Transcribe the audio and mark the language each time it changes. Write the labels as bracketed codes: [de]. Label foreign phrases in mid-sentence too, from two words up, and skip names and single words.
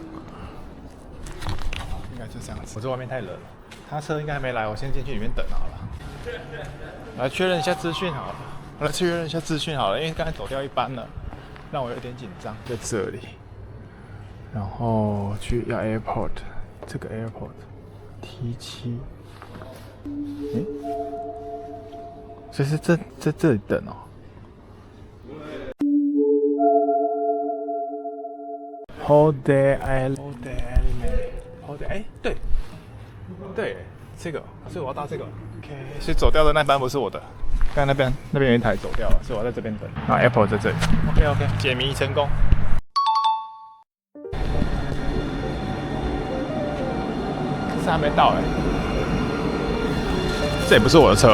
[zh] 應該就這樣子。我在外面太冷了。他車應該還沒來，我先進去裡面等好了。來確認一下資訊好了，因為剛才走掉一班了，讓我有點緊張。在這裡，然後去要 airport， 這個 airport T7，所以是在這裡等哦。 [en] Hold the element， [zh] 對，這個，所以我要搭這個。OK，所以走掉的那班不是我的，剛才那邊有一台走掉了，所以我要在這邊等。然後 Apple 在這裡。OK， 解謎成功。可是還沒到這也不是我的車，